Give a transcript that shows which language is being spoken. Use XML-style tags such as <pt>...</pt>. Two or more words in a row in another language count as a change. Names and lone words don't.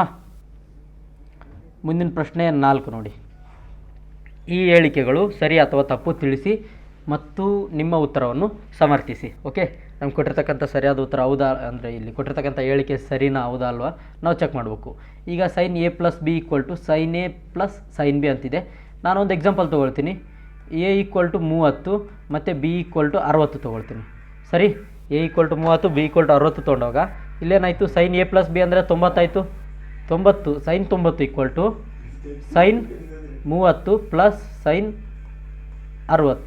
<kn>ಮುಂದಿನ ಪ್ರಶ್ನೆ 4 ನೋಡಿ. ಈ ಹೇಳಿಕೆಗಳು ಸರಿ ಅಥವಾ ತಪ್ಪು ತಿಳಿಸಿ ಮತ್ತು ನಿಮ್ಮ ಉತ್ತರವನ್ನು ಸಮರ್ಥಿಸಿ. ಓಕೆ, ನಮ್ಗೆ ಕೊಟ್ಟಿರ್ತಕ್ಕಂಥ ಸರಿಯಾದ ಉತ್ತರ ಹೌದಾ ಅಂದರೆ ಇಲ್ಲಿ ಕೊಟ್ಟಿರ್ತಕ್ಕಂಥ ಹೇಳಿಕೆ ಸರಿನಾ ಹೌದಾ ಅಲ್ವಾ ನಾವು ಚೆಕ್ ಮಾಡಬೇಕು. ಈಗ sin a + b = sin a + sin b ಅಂತಿದೆ. ನಾನೊಂದು ಎಕ್ಸಾಂಪಲ್ ತೊಗೊಳ್ತೀನಿ. a = 30 ಮತ್ತು b = 60 ತೊಗೊಳ್ತೀನಿ. ಸರಿ, a = 30 b = 60 ತೊಗೊಂಡಾಗ ಇಲ್ಲೇನಾಯಿತು sin a + b ಅಂದರೆ 90 ಆಯಿತು. 90 sin 90 = sin 30 ಪ್ಲಸ್ sin 60.</kn>